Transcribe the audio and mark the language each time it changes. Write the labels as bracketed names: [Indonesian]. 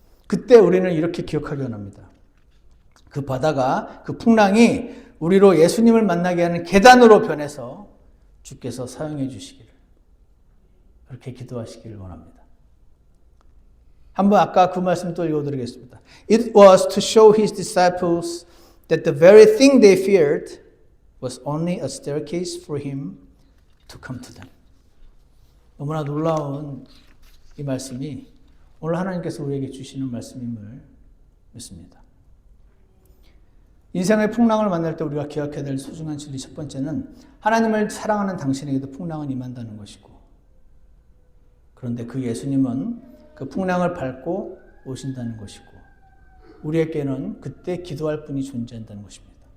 [Korean] 그때 우리는 이렇게 기억하기 원합니다. 그 바다가, 그 풍랑이 우리로 예수님을 만나게 하는 계단으로 변해서 주께서 사용해 주시기를, 그렇게 기도하시기를 원합니다. 한번 아까 그 말씀 또 읽어드리겠습니다. [English] It was to show his disciples that the very thing they feared was only a staircase for him to come to them. [Korean] 너무나 놀라운 이 말씀이 오늘 하나님께서 우리에게 주시는 말씀임을 믿습니다. 인생의 풍랑을 만날 때 우리가 기억해야 될 소중한 진리 첫 번째는 하나님을 사랑하는 당신에게도 풍랑은 임한다는 것이고, 그런데 그 예수님은 그 풍랑을 밟고 오신다는 것이고, 우리에게는 그때 기도할 분이 존재한다는 것입니다.